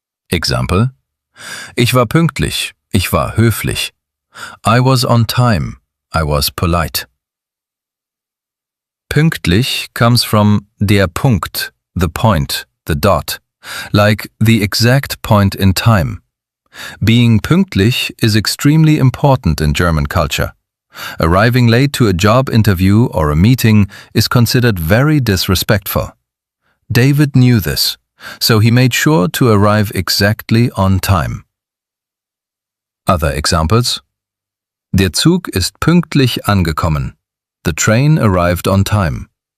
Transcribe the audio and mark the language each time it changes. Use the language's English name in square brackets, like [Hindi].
[German] Example: Ich war pünktlich, ich war höflich. [English] I was on time, I was polite. Pünktlich comes from der Punkt, the point, the dot, like the exact point in time. Being pünktlich is extremely important in German culture. Arriving late to a job interview or a meeting is considered very disrespectful. David knew this, so he made sure to arrive exactly on time. Other examples: [German] Der Zug ist pünktlich angekommen. [English] The train arrived on time.